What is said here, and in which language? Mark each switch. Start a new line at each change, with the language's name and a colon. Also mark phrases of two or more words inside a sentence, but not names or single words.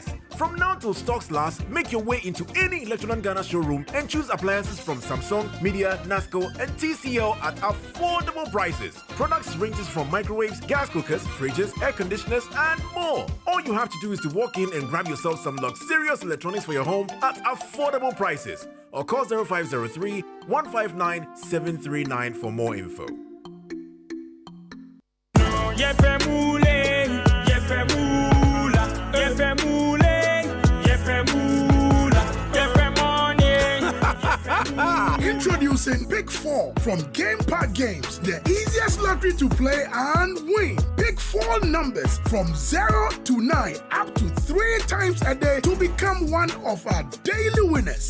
English: From now till stocks last, make your way into any Electroland Ghana showroom and choose appliances from Samsung, Media, Nasco, and TCL at affordable prices. Products ranges from microwaves, gas cookers, fridges, air conditioners, and more. All you have to do is to walk in and grab yourself some luxurious electronics for your home at affordable prices. Or call 0503 159 739 for more info. Yepe mule, yepe mula, yepe mule, yepe mula, yepe money. Introducing Pick 4 from Game Park Games, the easiest lottery to play and win. Pick 4 numbers from 0 to 9 up to 3 times a day to become one of our daily winners.